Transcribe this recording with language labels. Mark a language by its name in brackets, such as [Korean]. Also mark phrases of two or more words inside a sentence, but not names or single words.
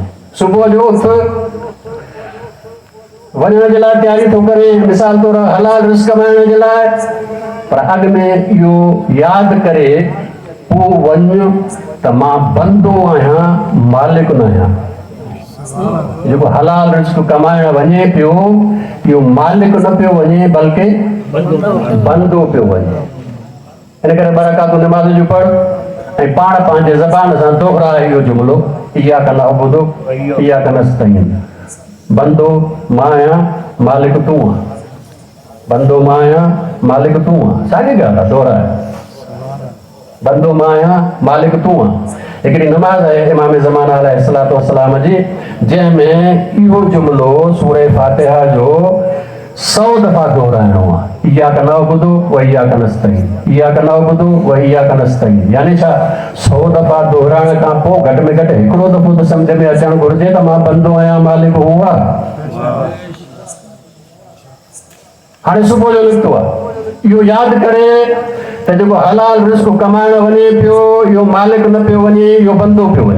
[Sindhi] सुबुह जो उथ, वञण जे लाइ तयारी थो करे, मिसाल तौरु हलाल रिस्क कमाइण जे लाइ, पर अॻु में इहो यादि करे पोइ वञ त मां बंदो आहियां, मालिक न आहियां। जेको हलाल रिस्क कमाइण वञे पियो इहो मालिक न पियो वञे बल्कि बंदो पियो वञे। इन करे बरकातूं नमाज़ जूं पढ़ ऐं पाण पंहिंजे ज़बान सां दोहराए इहो जुमिलो, [Arabic] إياك نعبد وإياك نستعين. [Sindhi] बंदो मां आहियां, मालिक तूं आहीं। बंदो मां आहियां, मालिक तूं आहीं। साॻी ॻाल्हि आहे, दोहराए। बंदो मां आहियां, मालिक तूं आहीं। हिकिड़ी नमाज़ आहे इमाम ज़मान [Arabic] عليه الصلاة والسلام [Sindhi] जी, जंहिंमें इहो जुमिलो सूरह फातिहा जो 100 दफ़ा दोहराइणो आहे। [Arabic] إياك نعبد وإياك نستعين، إياك نعبد وإياك نستعين. [Sindhi] यानी छा? 100 दफ़ा दोहराइण खां पोइ घटि में घटि हिकिड़ो दफ़ो त सम्झ में अचणु घुरिजे त मां बंदो आहियां, मालिक हू आहे। हाणे सुबुह जो निकितो आहे, इहो यादि करे त जेको हलाल रिस्क कमाइण वञे पियो इहो मालिक न पियो वञे, इहो बंदो पियो वञे।